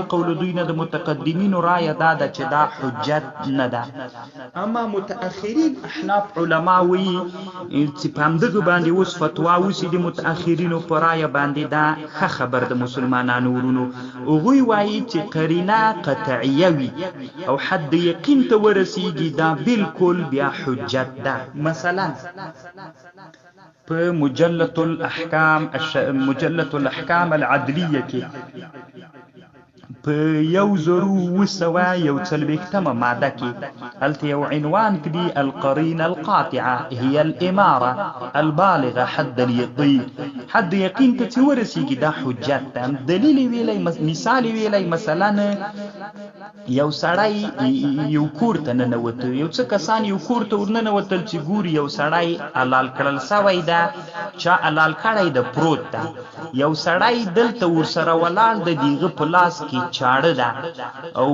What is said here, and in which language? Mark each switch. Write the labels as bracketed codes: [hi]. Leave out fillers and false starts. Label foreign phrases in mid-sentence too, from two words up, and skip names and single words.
[ps] قول دوی نه د متقدمین رائے دا د چې دا حجت نه ده اما متأخرین احناف علما وی چې پامدغه باندې اوس فتوا وسی د متأخرین په رائے باندې دا ښه خبر د مسلمانانو ورونو او وایي چې قرینه قطعیه وي او حد یقین ته ورسیږي دا بالکل بیا حجت ده مثلا په مجلة الأحكام العدلية کې په 1941 ماده کې هلته یو عنوان کړي [ar] القرينة القاطعة هي الإمارة البالغة حد اليقين [ps] حد یقین ته چې ورسیږي دا حجت ده دلیل ویلی مثال ویلی مثلا یو سړی یو کور ته ننوته یو څه کسان یو کور ته ورننوتل چې ګوري یو سړی حلال کړل سوی ده چا حلال کړی ده پروت ده یو سړی دلته ورسره ولاړ د دیغه په لاس کې چاړه ده او